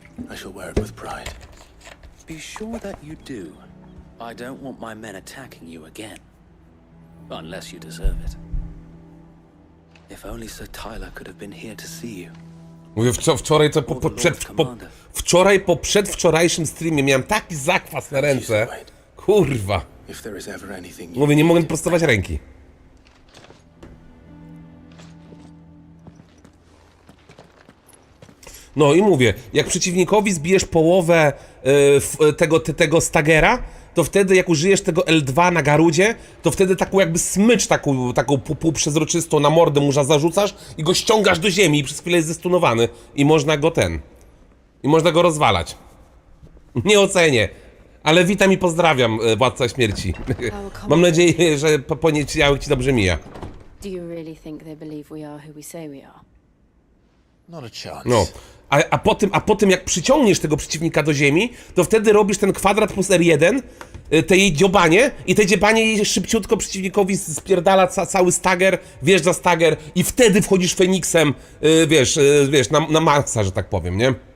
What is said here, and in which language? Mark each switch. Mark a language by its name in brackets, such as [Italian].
[English] I shall wear it with pride. Be sure that you do. I don't want my men attacking you again. Unless you deserve it. If only Sir Tyler could have been here to see you. [Polish] Mówię, wczoraj to wczoraj po przedwczorajszym streamie miałem taki zakwas na ręce. Kurwa. Mówię, nie mogę prostować ręki. No i mówię, jak przeciwnikowi zbijesz połowę tego stagera, to wtedy jak użyjesz tego L2 na garudzie, to wtedy taką jakby smycz, taką półprzezroczystą na mordę mu zarzucasz i go ściągasz do ziemi i przez chwilę jest zestunowany. I można go i można go rozwalać. Nie ocenię. Ale witam i pozdrawiam, Władca Śmierci. Mam nadzieję, że poniedziałek ci dobrze mija. [English] Do you really think they believe we are who we say we are? Not a chance. No. [Polish] A potem jak przyciągniesz tego przeciwnika do ziemi, to wtedy robisz ten kwadrat plus R1, te jej dziobanie i te dziobanie jej szybciutko przeciwnikowi spierdala cały stagger, wjeżdża stagger i wtedy wchodzisz Feniksem, wiesz, na maksa, że tak powiem, nie?